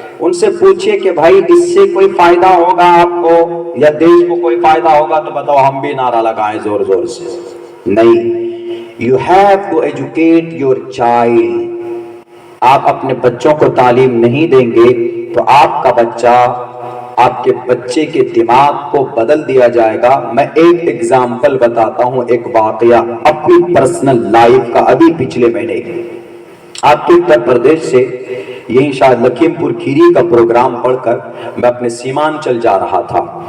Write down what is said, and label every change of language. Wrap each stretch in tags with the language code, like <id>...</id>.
<ur>ان سے پوچھئے کہ بھائی اس سے کوئی فائدہ ہوگا آپ کو یا دیش کو کوئی فائدہ ہوگا تو بتاؤ, ہم بھی نعرہ لگائیں زور زور سے. نہیں,</ur> <en>you have to educate your child.</en> <ur>آپ اپنے بچوں کو تعلیم نہیں دیں گے تو آپ کا بچہ, آپ کے بچے کے دماغ کو بدل دیا جائے گا. میں ایک ایگزامپل بتاتا ہوں, ایک واقعہ اپنی پرسنل لائف کا. ابھی پچھلے مہینے آپ کے اتر پردیش سے یہی شاید لکھیم پور کھیری کا پروگرام پڑھ کر میں اپنے سیمانچل جا رہا تھا.</ur>